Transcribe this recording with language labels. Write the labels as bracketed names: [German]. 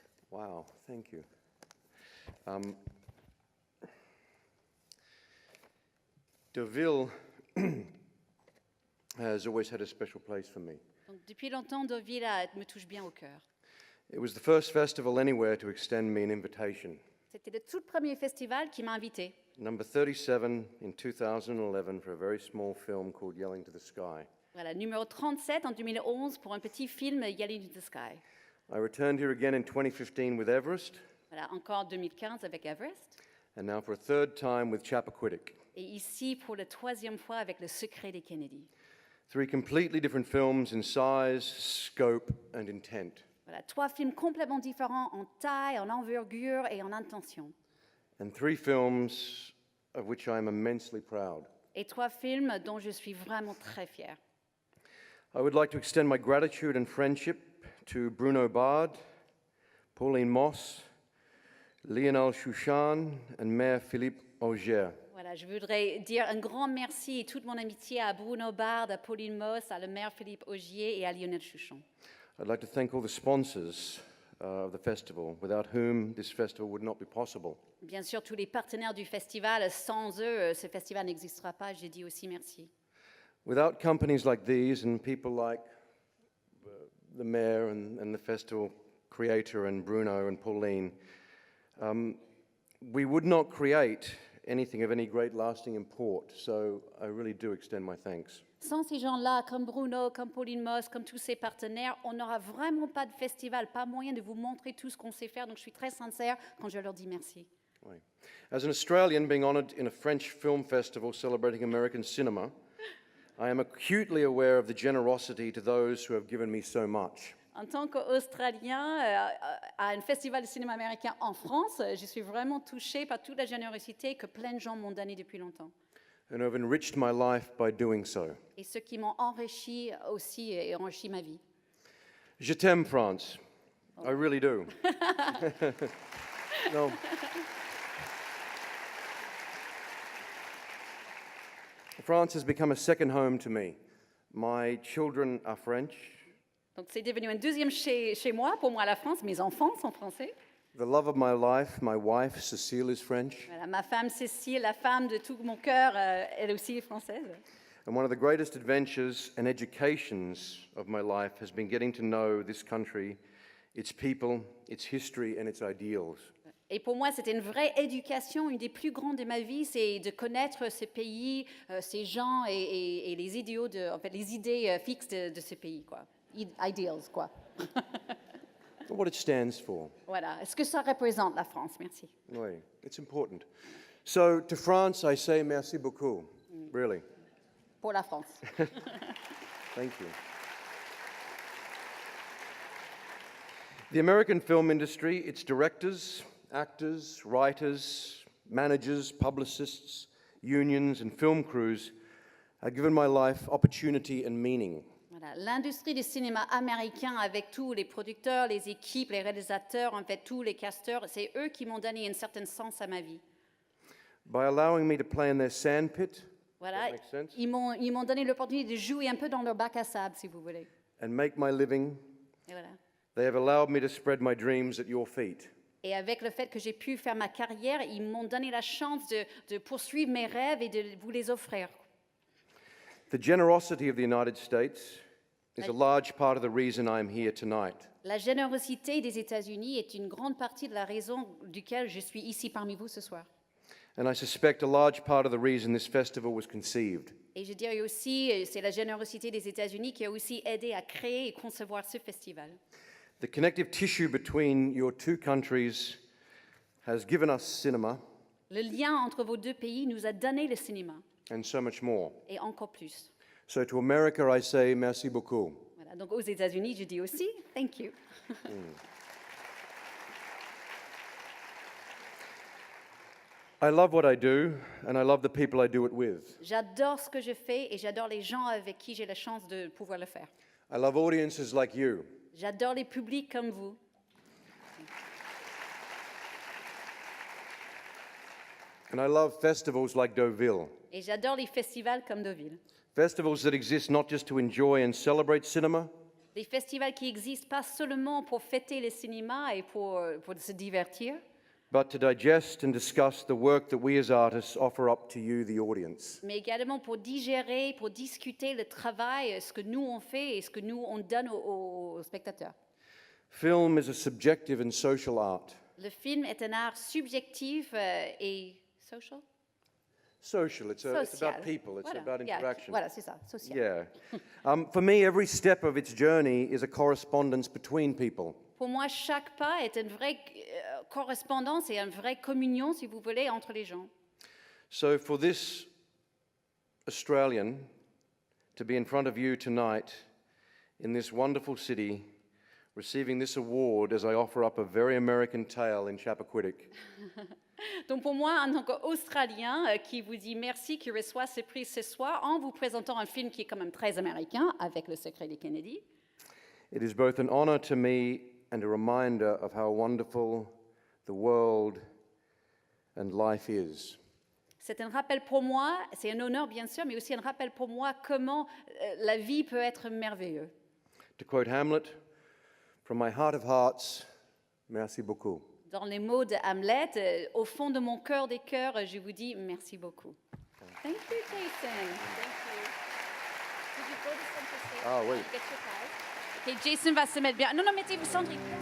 [English] Wow, thank you. Deauville has always had a special place for me. [French] Donc, depuis longtemps, Deauville me touche bien au cœur. [English] It was the first festival anywhere to extend me an invitation. [French] C'était le tout premier festival qui m'a invité. [English] Number 37 in 2011 for a very small film called Yelling to the Sky. [French] Voilà, numéro 37 en 2011 pour un petit film Yelling to the Sky. [English] I returned here again in 2015 with Everest, [French] Voilà, encore 2015 avec Everest. [English] and now for a third time with Chappaquiddick. [French] Et ici pour la troisième fois avec Le Secret des Kennedy. [English] 3 completely different films in size, scope, and intent. [French] Voilà, 3 films complètement différents en taille, en envergure et en intention. [English] And 3 films of which I am immensely proud. [French] Et 3 films dont je suis vraiment très fière. [English] I would like to extend my gratitude and friendship to Bruno Bard, Pauline Moss, Lionel Chouchan, and Mayor Philippe Augier. [French] Voilà, je voudrais dire un grand merci et toute mon amitié à Bruno Bard, à Pauline Moss, à le maire Philippe Augier et à Lionel Chouchon. [English] I'd like to thank all the sponsors of the festival, without whom this festival would not be possible. [French] Bien sûr, tous les partenaires du festival, sans eux, ce festival n'existera pas. J'ai dit aussi merci. [English] Without companies like these and people like the mayor and the festival creator and Bruno and Pauline, we would not create anything of any great lasting import. So I really do extend my thanks. [French] Sans ces gens-là, comme Bruno, comme Pauline Moss, comme tous ces partenaires, on n'aura vraiment pas de festival, pas moyen de vous montrer tout ce qu'on sait faire. Donc je suis très sincère quand je leur dis merci. Oui. [English] As an Australian being honoured in a French film festival celebrating American cinema, I am acutely aware of the generosity to those who have given me so much. [French] En tant qu'Australien à un festival de cinéma américain en France, je suis vraiment touchée par toute la générosité que plein de gens m'ont donnée depuis longtemps. [English] And have enriched my life by doing so. [French] Et ceux qui m'ont enrichi aussi et enrichi ma vie. Je t'aime, France. [English] I really do. No. France has become a second home to me. My children are French. [French] Donc c'est devenu un deuxième chez moi, pour moi la France. Mes enfants sont français. [English] The love of my life, my wife, Cécile, is French. [French] Voilà, ma femme Cécile, la femme de tout mon cœur, elle aussi est française. [English] And one of the greatest adventures and educations of my life has been getting to know this country, its people, its history, and its ideals. [French] Et pour moi, c'était une vraie éducation, une des plus grandes de ma vie, c'est de connaître ce pays, ces gens et les idéaux, en fait, les idées fixes de ce pays, quoi. [English] Ideals, [French] quoi. [English] What it stands for. [French] Voilà. Est-ce que ça représente la France? Merci. Oui, [English] it's important. So to France, I say [French] merci beaucoup. [English] Really. [French] Pour la France. [English] Thank you. The American film industry, its directors, actors, writers, managers, publicists, unions, and film crews have given my life opportunity and meaning. [French] Voilà. L'industrie du cinéma américain, avec tous les producteurs, les équipes, les réalisateurs, en fait, tous les casteurs, c'est eux qui m'ont donné un certain sens à ma vie. [English] By allowing me to play in their sandpit, [French] Voilà. [English] that makes sense, [French] Ils m'ont donné l'opportunité de jouer un peu dans leur bac à sable, si vous voulez. [English] and make my living, [French] Et voilà. [English] they have allowed me to spread my dreams at your feet. [French] Et avec le fait que j'ai pu faire ma carrière, ils m'ont donné la chance de poursuivre mes rêves et de vous les offrir. [English] The generosity of the United States is a large part of the reason I'm here tonight. [French] La générosité des États-Unis est une grande partie de la raison duquel je suis ici parmi vous ce soir. [English] And I suspect a large part of the reason this festival was conceived. [French] Et je dirais aussi, c'est la générosité des États-Unis qui a aussi aidé à créer et concevoir ce festival. [English] The connective tissue between your two countries has given us cinema [French] Le lien entre vos deux pays nous a donné le cinéma, [English] and so much more. [French] et encore plus. [English] So to America, I say [French] merci beaucoup. Voilà, donc aux États-Unis, je dis aussi, [English] thank you. I love what I do, and I love the people I do it with. [French] J'adore ce que je fais et j'adore les gens avec qui j'ai la chance de pouvoir le faire. [English] I love audiences like you. [French] J'adore les publics comme vous. [English] And I love festivals like Deauville. [French] Et j'adore les festivals comme Deauville. [English] Festivals that exist not just to enjoy and celebrate cinema, [French] Des festivals qui existent pas seulement pour fêter le cinéma et pour se divertir, [English] but to digest and discuss the work that we as artists offer up to you, the audience. [French] mais également pour digérer, pour discuter le travail, ce que nous on fait et ce que nous on donne aux spectateurs. [English] Film is a subjective and social art. [French] Le film est un art subjectif et social. [English] Social, it's about [French] Social. [English] people, it's [French] Voilà. [English] about Yeah, interaction. [French] Voilà, c'est ça, social. [English] Yeah. For me, every step of its journey is a correspondence between people. [French] Pour moi, chaque pas est une vraie correspondance et une vraie communion, si vous voulez, entre les gens. [English] So for this Australian to be in front of you tonight in this wonderful city, receiving this award as I offer up a very American tale in Chappaquiddick, [French] Donc pour moi, en tant qu'Australien qui vous dit merci, qui reçoit ce prix ce soir, en vous présentant un film qui est quand même très américain, avec Le Secret des Kennedy, [English] it is both an honor to me and a reminder of how wonderful the world and life is. [French] c'est un rappel pour moi, c'est un honneur bien sûr, mais aussi un rappel pour moi comment la vie peut être merveilleuse. [English] To quote Hamlet, from my heart of hearts, [French] merci beaucoup. Dans les mots de Hamlet, au fond de mon cœur des cœurs, je vous dis merci beaucoup. [English] Thank you, Jason. Thank you. Could you go to center stage? [French] Ah, oui. [English] Get your prize. [French] Ok, Jason va se mettre bien. Non, mettez-vous Sandrine.